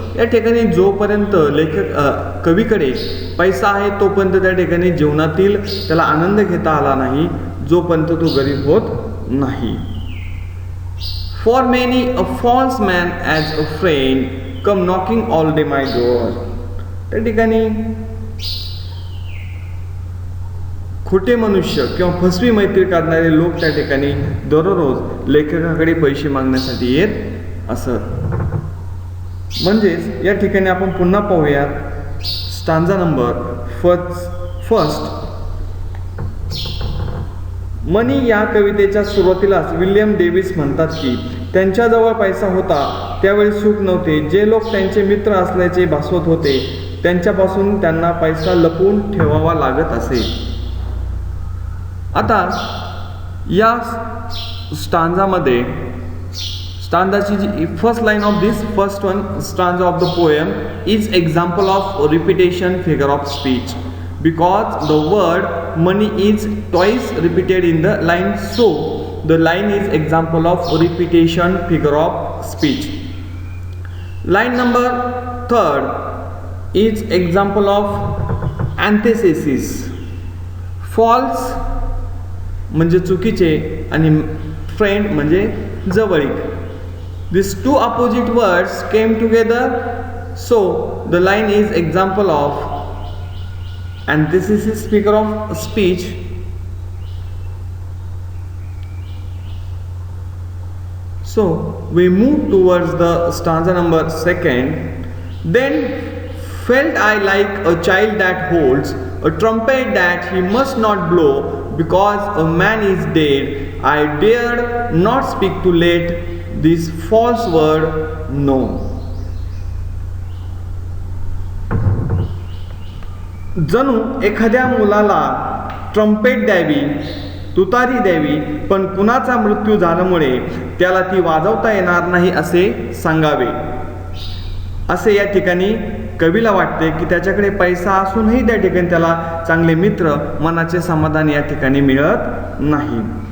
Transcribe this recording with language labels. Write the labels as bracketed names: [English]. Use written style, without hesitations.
[Marathi] या ठिकाणी जोपर्यंत कवीकडे पैसा आहे तोपर्यंत त्या ठिकाणी जीवनातील त्याला आनंद घेता आला नाही, जोपर्यंत तो गरीब होत नाही. [English] For many a false man as a friend come knocking all day my door. [Marathi] त्या ठिकाणी खोटे मनुष्य किंवा फसवी मैत्री करणारे लोक त्या ठिकाणी दररोज लेखकाकडे पैसे मागण्यासाठी येत असत. म्हणजेच या ठिकाणी आपण पुन्हा पाहूयात स्टांजा नंबर फर्स्ट. मनी या कवितेच्या सुरुवातीलाच विल्यम डेव्हिस म्हणतात की त्यांच्याजवळ पैसा होता त्यावेळी सुख नव्हते. जे लोक त्यांचे मित्र असल्याचे भासवत होते त्यांच्यापासून त्यांना पैसा लपवून ठेवावा लागत असे. आता या स्टांजामध्ये स्टांजाची जी [English] First line of this first one stanza of the poem is example of repetition figure of speech. Because the word money is twice repeated in the line, so the line is example of repetition figure of speech. Line number third is example of antithesis. [Marathi] False म्हणजे चुकीचे आणि friend म्हणजे जवळीक. [English] These two opposite words came together, so the line is example of and this is his figure of speech. So we move towards the stanza number second. Then felt I like a child that holds a trumpet that he must not blow, because a man is dead. I dared not speak to let this false word know. [Marathi] जणू एखाद्या मुलाला trumpet द्यावी, तुतारी द्यावी, पण कुणाचा मृत्यू झाल्यामुळे त्याला ती वाजवता येणार नाही असे सांगावे, असे या ठिकाणी कवीला वाटते की त्याच्याकडे पैसा असूनही त्या ठिकाणी त्याला चांगले मित्र, मनाचे समाधान या ठिकाणी मिळत नाही.